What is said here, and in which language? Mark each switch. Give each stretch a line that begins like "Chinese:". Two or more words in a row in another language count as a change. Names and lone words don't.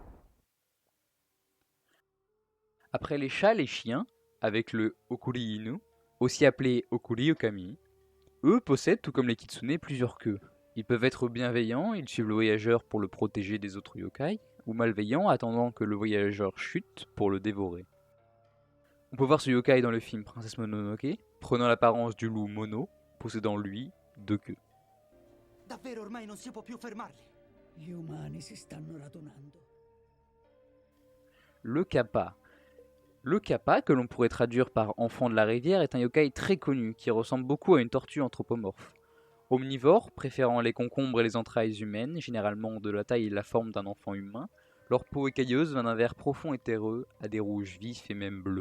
French: Après les chats, les chiens, avec le Okuri Inu, aussi appelé Okuri Okami, eux possèdent, tout comme les kitsune, plusieurs queues. Ils peuvent être bienveillants, ils suivent le voyageur pour le protéger des autres yokai, ou malveillants, attendant que le voyageur chute pour le dévorer. On peut voir ce yokai dans le film Princesse Mononoke, prenant l'apparence du loup Mono, possédant lui 2 queues.
Italian: Davvero ormai non si può più fermarli. Gli umani si stanno radunando.
French: Le kappa. Le kappa, que l'on pourrait traduire par enfant de la rivière, est un yokai très connu qui ressemble beaucoup à une tortue anthropomorphe. Omnivore, préférant les concombres et les entrailles humaines, généralement de la taille et la forme d'un enfant humain, leur peau écailleuse va d'un vert profond et terreux à des rouges vifs et même bleus.